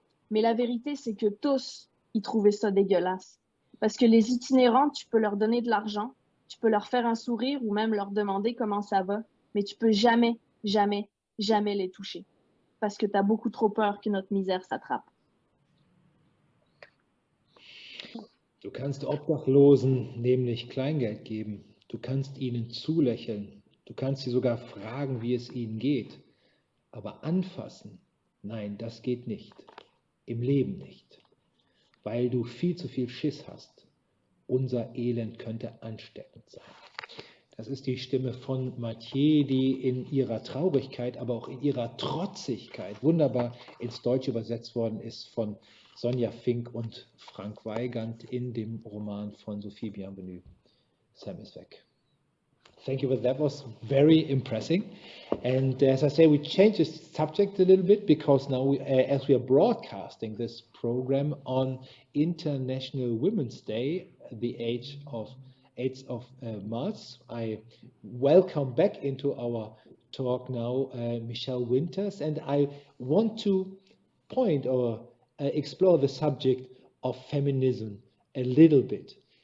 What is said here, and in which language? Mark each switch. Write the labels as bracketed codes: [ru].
[fr] Mais la vérité, c'est que tous, ils trouvaient ça dégueulasse. Parce que les itinérants, tu peux leur donner de l'argent, tu peux leur faire un sourire ou même leur demander comment ça va, mais tu peux jamais, jamais, jamais les toucher. Parce que tu as beaucoup trop peur que notre misère s'attrape. [de] Du kannst Obdachlosen nämlich Kleingeld geben. Du kannst ihnen zulächeln. Du kannst sie sogar fragen, wie es ihnen geht. Aber anfassen, nein, das geht nicht. Im Leben nicht. Weil du viel zu viel Schiss hast. Unser Elend könnte ansteckend sein. Das ist die Stimme von Mathieu, die in ihrer Traurigkeit, aber auch in ihrer Trotzigkeit wunderbar ins Deutsche übersetzt worden ist von Sonja Fink und Frank Weigand in dem Roman von Sophie Bienvenu. Sam ist weg. [en] Thank you, but that was very impressive. And as I say, we changed the subject a little bit because now, as we are broadcasting this program on International Women's Day, the 8th of March, I welcome back into our talk now Michelle Winters, and I want to point or explore the subject of feminism a little bit.